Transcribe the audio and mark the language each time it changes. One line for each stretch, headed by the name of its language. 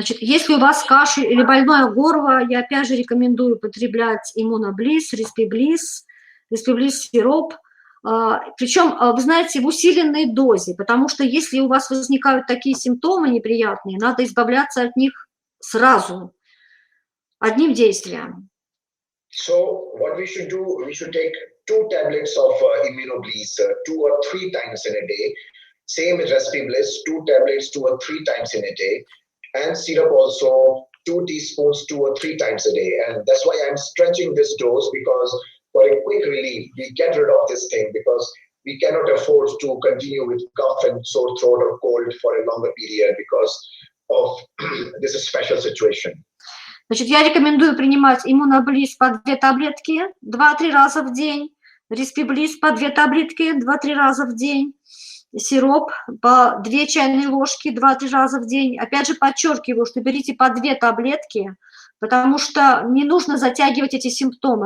Russian: Значит, если у вас кашель или больное горло, я опять же рекомендую употреблять Immunobliss, Respibliss сироп, причем, вы знаете, в усиленной дозе, потому что если у вас возникают такие симптомы неприятные, надо избавляться от них сразу, одним действием.
English: So what we should do, we should take 2 tablets of Immunobliss 2 or 3 times in a day. Same with Respibliss, 2 tablets 2 or 3 times in a day. And syrup also 2 teaspoons 2 or 3 times a day. And that's why I'm stretching this dose, because for a quick relief, we get rid of this thing, because we cannot afford to continue with cough and sore throat or cold for a longer period because of this special situation.
Russian: Значит, я рекомендую принимать Immunobliss по 2 таблетки 2-3 раза в день, Respibliss по 2 таблетки 2-3 раза в день, сироп по 2 чайные ложки 2-3 раза в день. Опять же подчеркиваю, что берите по 2 таблетки, потому что не нужно затягивать эти симптомы.